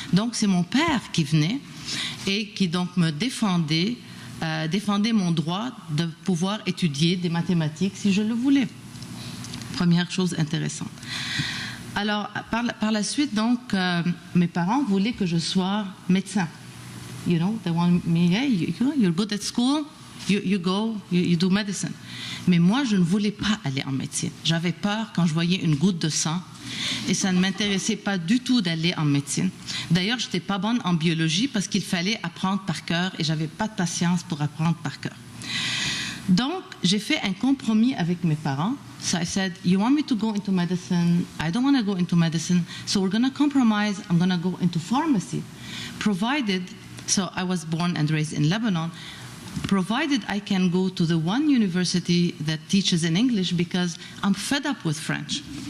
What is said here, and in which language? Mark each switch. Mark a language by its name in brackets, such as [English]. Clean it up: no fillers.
[French] Donc c'est mon père qui venait et qui donc me défendait mon droit de pouvoir étudier des mathématiques si je le voulais. Première chose intéressante. Alors, par la suite, donc, mes parents voulaient que je sois médecin. [English] You know, they want me, hey, you're good at school, you go, you do medicine. [French] Mais moi, je ne voulais pas aller en médecine. J'avais peur quand je voyais une goutte de sang et ça ne m'intéressait pas du tout d'aller en médecine. D'ailleurs, je n'étais pas bonne en biologie parce qu'il fallait apprendre par cœur et je n'avais pas de patience pour apprendre par cœur. Donc, j'ai fait un compromis avec mes parents. [English] So I said, you want me to go into medicine? I don't want to go into medicine. So we're going to compromise. I'm going to go into pharmacy. Provided, so I was born and raised in Lebanon, provided I can go to the one university that teaches in English because I'm fed up with French.